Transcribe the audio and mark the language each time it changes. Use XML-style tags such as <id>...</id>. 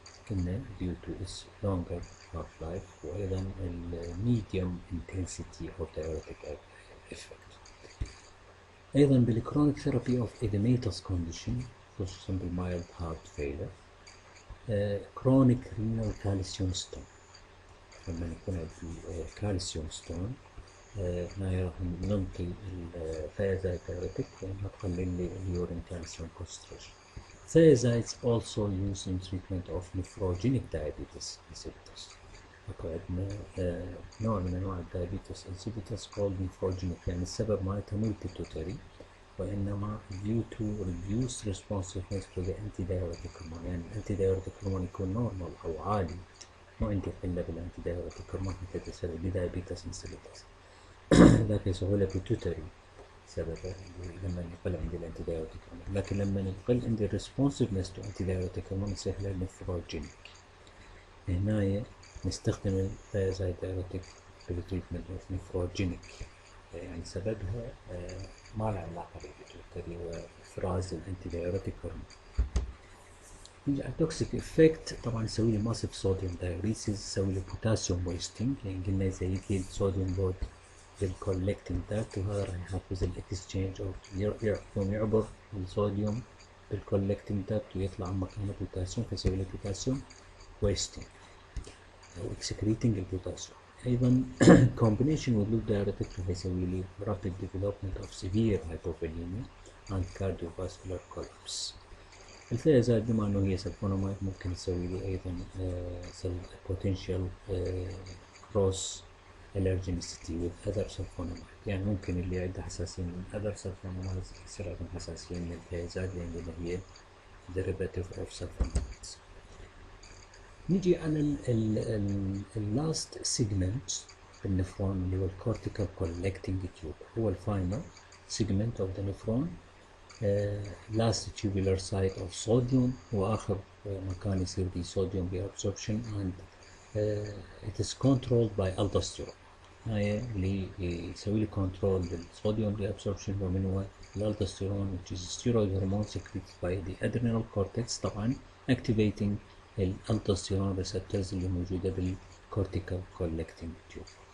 <ar>قلنا</ar> <en>due to its longer half-life</en> <ar>وأيضا</ar> <en>medium intensity of diuretic effect.</en> <ar>أيضا</ar> <en>بالchronic therapy of edematous condition</en> <ar>خصوصا</ar> <en>بالmild heart failure. chronic renal calcium stone.</en> <ar>لما يكون عندي كالسيوم ستون هنا راح ننطي الثيازايد</ar> <en>diuretic</en> <ar>لأنها تقلل لي اليورين كالسيوم concentration.</ar> <en>Thiazides also used in treatment of nephrogenic diabetes insipidus.</en> <ar>أكو عندنا نوع من أنواع</ar> <en>diabetes insipidus called nephrogenic،</en> <ar>يعني السبب مالته مو البيتوتري وإنما</ar> <en>due to reduced responsiveness to the antidiuretic hormone.</en> <ar>يعني الانتي hormone يكون نورمال أو عالي، مو عندي قلة بالانتي دايوريتيك هرمون حتى تسبب لي دايابيتس انسيبيتس. لكن سهولة بيتوتري سببه لما يقل عندي الانتي دايوريتيك هرمون، لكن لما يقل عندي الريسبونسفنس تو انتي دايوريتيك هرمون يصير له نفروجينيك. هنا نستخدم الثيازايد دايوريتيك بالتريتمنت اوف نفروجينيك، يعني سببها ما له علاقة بالبيتوتري وافراز الانتي دايوريتيك هرمون. نيجي على التوكسيك افكت. طبعا يسوي لي ماسيف صوديوم دايوريسيس، يسوي لي بوتاسيوم ويستنج، يعني قلنا يزيد لي الصوديوم لود بالكولكتنج داكت، وهذا راح يحفز الاكسشينج اوف يوم يعبر الصوديوم بالكولكتنج داكت ويطلع مكانه بوتاسيوم فيسوي لي بوتاسيوم ويستنج او اكسكريتنج البوتاسيوم. ايضا</ar> <en>combination with loop diuretic</en> <ar>راح يسوي لي</ar> <en>rapid development of severe hypovolemia and cardiovascular collapse.</en> <ar>الثيازايد بما انه هي سلفونامايد ممكن تسوي لي ايضا</ar> <en>potential cross allergenicity with other sulfonamides.</en> <ar>يعني ممكن اللي عنده حساسية من</ar> <en>other sulfonamides</en> <ar>يصير عندهم حساسية من الثيازايد لأن هي</ar> <en>derivative of sulfonamides.</en> <ar>نيجي على ال</ar> <en>last segment</en> <ar>في النفرون اللي هو الكورتيكال collecting tube، هو الفاينل</ar> <en>segment of the nephron. last tubular site of sodium</en> <ar>وآخر مكان يصير فيه</ar> <en>sodium reabsorption and it is controlled by aldosterone.</en> <ar>هاي اللي يسوي لي كنترول للصوديوم</ar> <en>reabsorption ومن هو الالدوستيرون which is steroid hormone secreted by the adrenal cortex طبعا activating الالدوستيرون receptors</en> <ar>اللي موجودة</ar> <en>بالcortical collecting tube.</en>